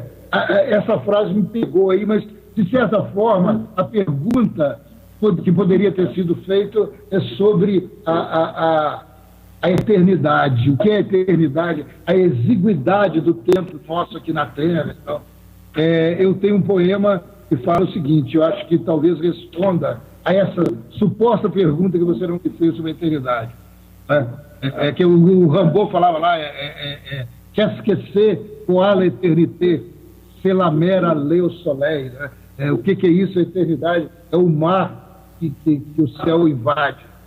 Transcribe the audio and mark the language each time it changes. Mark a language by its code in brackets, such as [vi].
[pt] Essa frase me pegou aí, mas, de certa forma, a pergunta que poderia ter sido feita é sobre a eternidade. O que é a eternidade? A exiguidade do tempo nosso aqui na Terra. Então, eu tenho um poema que fala o seguinte, eu acho que talvez responda a essa suposta pergunta que você não me fez sobre a eternidade. Que o Rimbaud falava lá, [fr] qu'est-ce que c'est quoi l'éternité? C'est la mer aller au soleil. [pt] O que é isso, a eternidade? É o mar que o céu invade.